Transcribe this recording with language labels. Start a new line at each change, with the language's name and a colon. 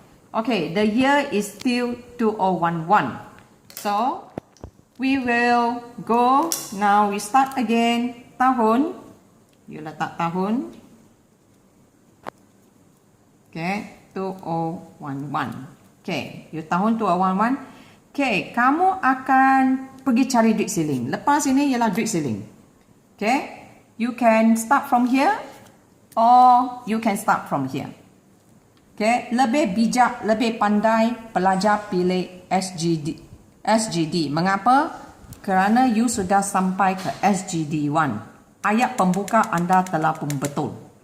English: Okay, the year is still 2011. So, we will go, now we start again, tahun.
Malay: You letak tahun.
English: Okay, 2011. Okay, you tahun 2011.
Malay: Okay, kamu akan pergi cari duit siling. Lepas ini ialah duit siling.
English: Okay, you can start from here or you can start from here.
Malay: Okay, lebih bijak, lebih pandai pelajar pilih SGD. Mengapa? Kerana you sudah sampai ke SGD1. Ayat pembuka anda telah pun betul.